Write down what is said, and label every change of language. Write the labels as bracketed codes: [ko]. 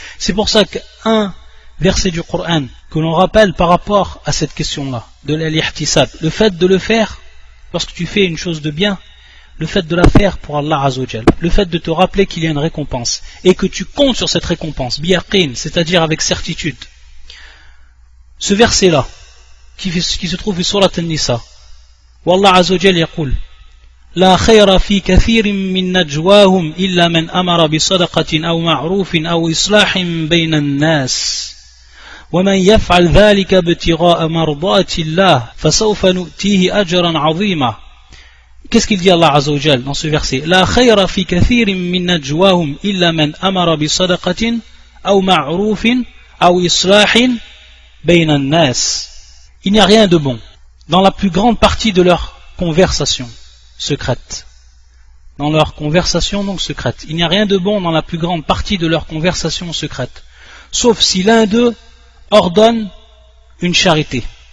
[fr] C'est pour ça qu'un verset du Coran que l'on rappelle par rapport à cette question-là, de l'ihtisab, le fait de le faire, lorsque tu fais une chose de bien, le fait de la faire pour Allah Azzawajal, le fait de te rappeler qu'il y a une récompense, et que tu comptes sur cette récompense, biyaqin, c'est-à-dire avec certitude. Ce verset-là, qui se trouve sur la An-Nisa, où Allah Azzawajal yaqul [ar] لا خير في كثير من نجواهم إلا من أمر بصدقة أو معروف أو إصلاح بين الناس ومن يفعل ذلك ابتغاء مرضات الله فسوف نؤتيه أجرا عظيما. [fr] Qu'est-ce qu'il dit Allah Azza wa Jal dans ce verset? [ar] لا خير في كثير من نجواهم إلا من أمر بصدقة أو معروف أو إصلاح بين الناس. [fr] Il n'y a rien de bon dans la plus grande partie de leur conversation secrète. Dans leur conversation donc secrète. Il n'y a rien de bon dans la plus grande partie de leur conversation secrète. Sauf si l'un d'eux ordonne une charité.